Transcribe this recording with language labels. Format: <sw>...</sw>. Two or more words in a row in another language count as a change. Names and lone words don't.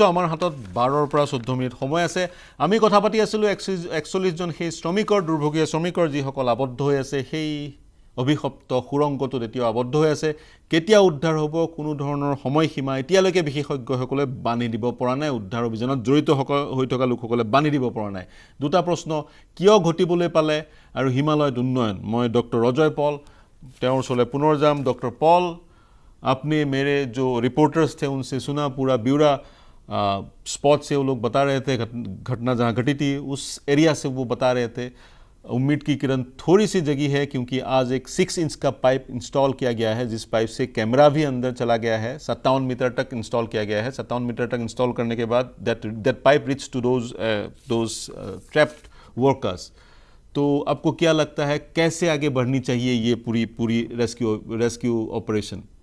<as>আমাৰ হাতত 12ৰ পৰা 14 মিনিট সময় আছে আমি কথা পাতি আছিলোঁ 41 জন সেই শ্ৰমিকৰ দুৰ্ভগীয়া শ্ৰমিকৰ যিসকল আবদ্ধ হৈ আছে সেই অভিশপ্ত সুৰংগটোত এতিয়াও আবদ্ধ হৈ আছে কেতিয়া উদ্ধাৰ হ'ব কোনো ধৰণৰ সময়সীমা এতিয়ালৈকে বিশেষজ্ঞসকলে বানি দিব পৰা নাই উদ্ধাৰ অভিযানত জড়িত হৈ থকা লোকসকলে বানি দিব পৰা নাই দুটা প্ৰশ্ন কিয় ঘটিবলৈ পালে আৰু হিমালয়ত উন্নয়ন মই ডক্টৰ অজয় পল তেওঁৰ ওচৰলৈ পুনৰ যাম ডক্টৰ পল</as> <hi>आपने मेरे जो रिपोर्टर्स थे उनसे सुना पूरा ब्यूरा स्पॉट से वो लोग बता रहे थे घटना जहाँ घटी थी उस एरिया से वो बता रहे थे उम्मीद की किरण थोड़ी सी जगी है क्योंकि आज एक 6 इंच का पाइप इंस्टॉल किया गया है जिस पाइप से कैमरा भी अंदर चला गया है 57 मीटर तक इंस्टॉल किया गया है 57 मीटर तक इंस्टॉल करने के बाद</hi> <en>that pipe reach to those trapped workers</en> <hi>तो आपको क्या लगता है कैसे आगे बढ़नी चाहिए ये पूरी</hi> <en>rescue operation</en>